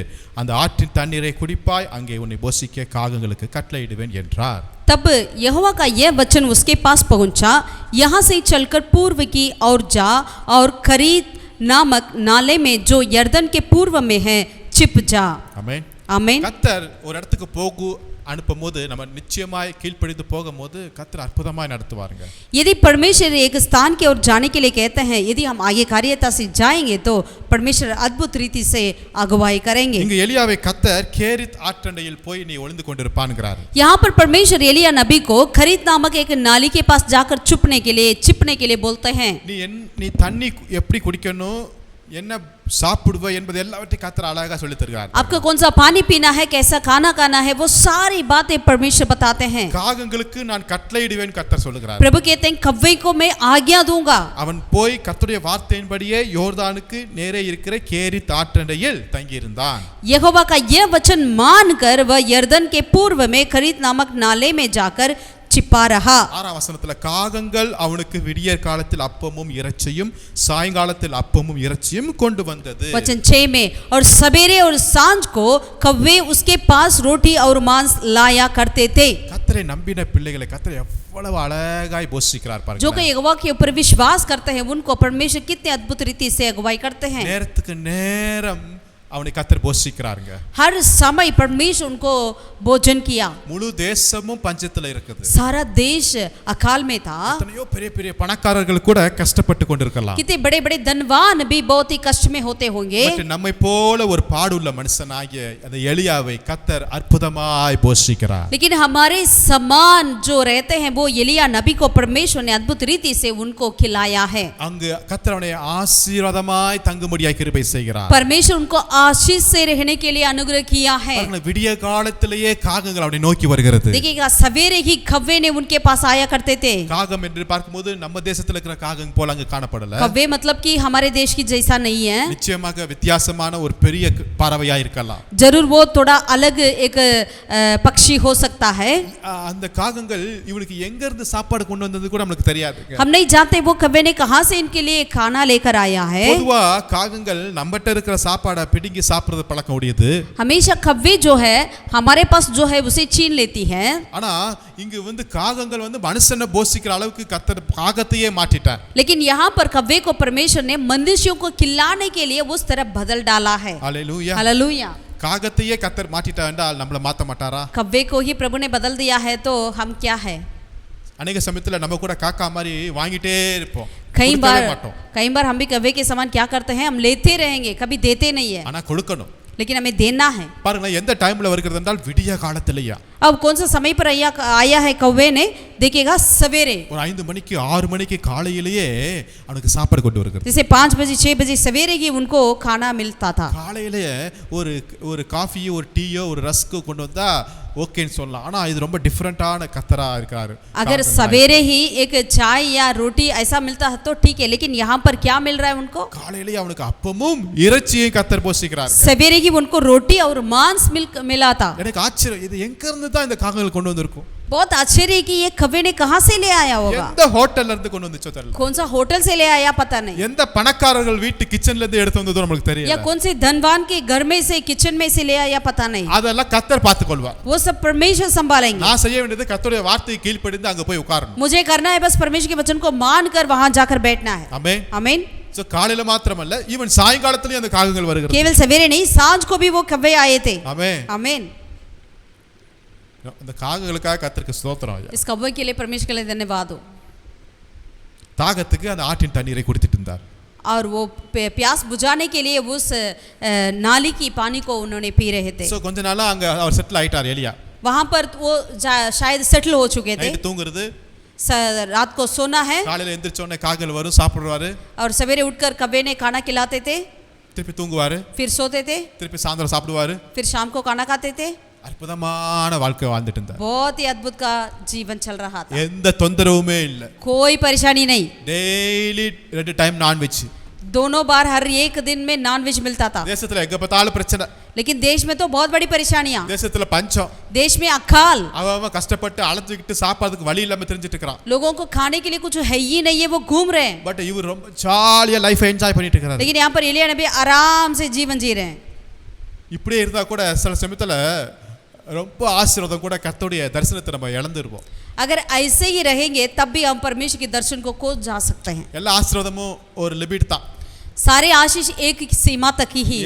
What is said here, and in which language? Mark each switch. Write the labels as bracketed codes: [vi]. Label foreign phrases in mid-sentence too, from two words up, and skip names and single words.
[ta] அந்த ஆற்றின் தண்ணீரை குடிப்பாய், அங்கே உன்னை போஷிக்க காகங்களுக்கு கட்டளையிடுவேன் என்றார். [hi] तब यहोवा का यह वचन उसके पास पहुंचा, यहाँ से चलकर पूर्व की ओर जा और करीत नामक नाले में जो यर्दन के पूर्व में है छिप जा. [ta] ஆமென். [hi] आमीन. [ta] கர்த்தர் ஒரு இடத்துக்கு அனுப்பும்போது நம்ம நிச்சயமாய் கீழ்ப்படிந்து போகும்போது கர்த்தர் அற்புதமாய் நடத்துவாருங்க. [hi] यदि परमेश्वर एक स्थान की ओर जाने के लिए कहते हैं, यदि हम आगे कार्यता से जाएंगे तो परमेश्वर अद्भुत रीति से अगुवाई करेंगे. [ta] இங்க எலியாவை கர்த்தர் கேரித் ஆற்றண்டையில் போய் நீ ஒளிந்து கொண்டிருப்பான்ங்கறார். [hi] यहाँ पर परमेश्वर एलिया नबी को खरीत नामक एक नाली के पास जाकर छिपने के लिए बोलते हैं. [ta] நீ தண்ணி எப்படி குடிக்கணும், என்ன சாப்பிடுவ என்பது எல்லாவற்றையும் கர்த்தர் அழகா சொல்லி தருகிறார். [hi] आपको कौन सा पानी पीना है, कैसा खाना खाना है, वो सारी बातें परमेश्वर बताते हैं. [ta] காகங்களுக்கு நான் கட்டளையிடுவேன் கர்த்தர் சொல்லுகிறார். [hi] प्रभु कहते हैं कव्वे को मैं आज्ञा दूंगा. [ta] அவன் போய் கர்த்தருடைய வார்த்தையின்படியே யோர்தானுக்கு நேரே இருக்கிற கேரித் ஆற்றண்டையில் தங்கி இருந்தான். [hi] यहोवा का यह वचन मानकर वह यर्दन के पूर्व में खरीत नामक नाले में जाकर छिपा रहा. [ta] 6ஆம் வசனத்துல காகங்கள் அவனுக்கு விடியற் காலத்தில் அப்பமும் இறைச்சியும் சாயங்காலத்தில் அப்பமும் இறைச்சியும் கொண்டு வந்தது. [hi] वचन 6 में, और सवेरे और सांझ को कव्वे उसके पास रोटी और मांस लाया करते थे. [ta] கர்த்தரை நம்பின பிள்ளைகளை கர்த்தர் எவ்வளவு அழகாய் போஷிக்கிறார் பாருங்க. [hi] जो कि यहोवा के ऊपर विश्वास करते हैं उनको परमेश्वर कितने अद्भुत रीति से अगुवाई करते हैं. [ta] நேரத்துக்கு நேரம் அவனை கர்த்தர் போஷிக்கிறாருங்க. [hi] हर समय परमेश्वर उनको भोजन किया. [ta] முழு தேசமும் பஞ்சத்துல இருக்குது. [hi] सारा देश अकाल में था. [ta] எத்தனையோ பெரிய பெரிய பணக்காரர்கள் கூட கஷ்டப்பட்டு கொண்டிருக்கலாம். [hi] कितने बड़े बड़े धनवान भी बहुत ही कष्ट में होते होंगे. [ta] நம்மை போல ஒரு பாடுள்ள மனுஷனாகிய அந்த எலியாவை கர்த்தர் அற்புதமாய் போஷிக்கிறார். [hi] लेकिन हमारे समान जो रहते हैं वो एलिया नबी को परमेश्वर ने अद्भुत रीति से उनको खिलाया है. [ta] அங்கு கர்த்தர் அவனை ஆசீர்வாதமாய் தங்கும்படியாய் கிருபை செய்கிறார். [hi] परमेश्वर उनको आशीष से रहने के लिए अनुग्रह किया है. [ta] விடிய காலத்திலேயே காகங்கள் அவனை நோக்கி வருகிறது. [hi] देखिएगा सवेरे ही कव्वे ने उनके पास आया करते थे. [ta] காகம் என்று பார்க்கும்போது நம்ம தேசத்துல இருக்கிற காகம் போல அங்க காணப்படல. [hi] कव्वे मतलब कि हमारे देश की जैसा नहीं है. [ta] நிச்சயமாக வித்தியாசமான ஒரு பெரிய பறவையா இருக்கலாம். [hi] जरूर वो थोड़ा अलग एक पक्षी हो सकता है. [ta] அந்த காகங்கள் இவனுக்கு எங்க இருந்து சாப்பாடு கொண்டு வந்தது கூட நமக்கு தெரியாது. [hi] हम नहीं जानते वो कव्वे ने कहां से इनके लिए खाना लेकर आया है. [ta] பொதுவா காகங்கள் நம்மட்ட இருக்கிற சாப்பாடை பிடுங்கி சாப்பிடுறது பழக்கம் உடையது. [hi] हमेशा कव्वे जो है हमारे पास जो है उसे छीन लेती है. [ta] ஆனா இங்க காகங்கள் மனுஷனை போஷிக்கிற அளவுக்கு கர்த்தர் காகத்தையே மாற்றிட்டார். [hi] लेकिन यहाँ पर कव्वे को परमेश्वर ने मनुष्यों को खिलाने के लिए उस तरह बदल डाला है. हालेलुया. हालेलुया. [ta] காகத்தையே கர்த்தர் மாற்றிட்டார் என்றால் நம்மள மாத்த மாட்டாரா? [hi] कव्वे को ही प्रभु ने बदल दिया है तो हम क्या है? [ta] अनेक சமயத்துல நம்ம கூட காக்கா மாதிரி வாங்கிட்டே இருப்போம். [hi] कई बार हम भी कव्वे के समान क्या करते हैं, हम लेते रहेंगे, कभी देते नहीं है. [ta] ஆனா கொடுக்கணும். [hi] लेकिन हमें देना है. [ta] பாருங்க எந்த டைம்ல வருகிறது என்றால் விடிய காலத்திலேயா. [hi] अब कौन सा समय पर आया है कव्वे ने, देखिएगा सवेरे. [ta] ஒரு 5 மணிக்கு 6 மணிக்கு காலையிலேயே அவனுக்கு சாப்பாடு கொண்டு வருகிறது. [hi] जैसे 5 बजे 6 बजे सवेरे ही उनको खाना मिलता था. [ta] காலையிலேயே ஒரு காஃபி ஒரு டீயோ ஒரு ரஸ்க் கொண்டு வந்தா ஓகேன்னு சொல்லலாம். ஆனா இது ரொம்ப டிஃபரண்டான கர்த்தரா இருக்காரு. [hi] अगर सवेरे ही एक चाय या रोटी ऐसा मिलता है तो ठीक है, लेकिन यहाँ पर क्या मिल रहा है उनको? [ta] காலையிலேயே அவனுக்கு அப்பமும் இறைச்சியும் கர்த்தர் போஷிக்கிறார். [hi] सवेरे ही उनको रोटी और मांस मिला था. [ta] எனக்கு ஆச்சரியம், இது எங்க இருந்து தான் இந்த காகங்கள் கொண்டு வந்திருக்கும்? [hi] बहुत आश्चर्य कि ये कव्वे ने कहां से ले आया होगा. [ta] எந்த ஹோட்டல்ல இருந்து கொண்டு வந்துச்சோ தெரியல. [hi] कौन सा होटल से ले आया पता नहीं. [ta] எந்த பணக்காரர்கள் வீட்டு கிச்சன்ல இருந்து எடுத்து வந்ததோ நமக்கு தெரியல. [hi] या कौन से धनवान के घर में से किचन में से ले आया पता नहीं. [ta] அதெல்லாம் கர்த்தர் பார்த்துக்கொள்வார். [hi] वो सब परमेश्वर संभालेंगे. [ta] நான் செய்ய வேண்டியது கர்த்தருடைய வார்த்தையை கீழ்ப்படிந்து அங்க போய் உட்காரணும். [hi] मुझे करना है बस परमेश्वर के वचन को मानकर वहां जाकर बैठना है. [ta] ஆமென். [hi] आमीन. [ta] சோ காலையில மாத்திரமல்ல, ஈவன் சாயங்காலத்திலயும் அந்த காகங்கள் வருகிறது. [hi] केवल सवेरे नहीं, सांझ को भी वो कव्वे आए थे. [ta] ஆமென். [hi] आमीन. [ta] அந்த காகங்களுக்காக கர்த்தருக்கு ஸ்தோத்திரம் ஐயா. [hi] इस कव्वे के लिए परमेश्वर के लिए धन्यवाद हो. [ta] தாகத்துக்கு அந்த ஆற்றின் தண்ணீரை குடிச்சிட்டு இருந்தார். [hi] और वो प्यास बुझाने के लिए उस नाली की पानी को उन्होंने पी रहे थे. [ta] சோ கொஞ்ச நாளா அங்க அவர் செட்டில் ஆயிட்டார் எலியா. [hi] वहां पर वो शायद सेटल हो चुके थे. [ta] நைட் தூங்குறது, [hi] रात को सोना है. [ta] காலையில எந்திரச்ச உடனே காகங்கள் வரும், சாப்பிடுவாரு. [hi] और सवेरे उठकर कव्वे ने खाना खिलाते थे. [ta] திருப்பி தூங்குவாரு, [hi] फिर सोते थे. [ta] திருப்பி சாயந்தரம் சாப்பிடுவாரு. [hi] फिर शाम को खाना खाते थे. [ta] அற்புதமான வாழ்க்கை வாழ்ந்துட்டு இருந்தார். [hi] बहुत ही अद्भुत का जीवन चल रहा था. [ta] எந்த தொந்தரவுமே இல்ல. [hi] कोई परेशानी नहीं. [en] daily 2 time nonveg. [hi] दोनों बार हर एक दिन में नॉनवेज मिलता था, [ta] தேசத்துல எங்க பார்த்தாலும் பிரச்சனை, [hi] लेकिन देश में तो बहुत बड़ी परेशानियां, [ta] தேசத்துல பஞ்சம், [hi] देश में अकाल, [ta] அவன் கஷ்டப்பட்டு அலைஞ்சுக்கிட்டு சாப்பாடுக்கு வழி இல்லாம தெரிஞ்சிட்டு இருக்கிறான். [hi] लोगों को खाने के लिए कुछ है ही नहीं है, वो घूम रहे हैं। [ta] பட் இவர் ரொம்ப ஜாலியா [en] life enjoy [ta] பண்ணிட்டு இருக்கிறாரு. [hi] लेकिन यहाँ पर एलिया नबी आराम से जीवन जी रहे हैं। [ta] இப்படியே இருந்தா கூட சில சமயத்துல ரொம்ப ஆசீர்வாதம் கூட கர்த்தருடைய தரிசனத்தை நம்ம இழந்துருவோம். [hi] अगर ऐसे ही रहेंगे तब भी हम परमेश्वर के दर्शन को खो जा सकते हैं। [ta] எல்லா ஆசீர்வாதமும் ஒரு லிமிட் தான். [hi] सारे आशीष एक सीमा तक ही है।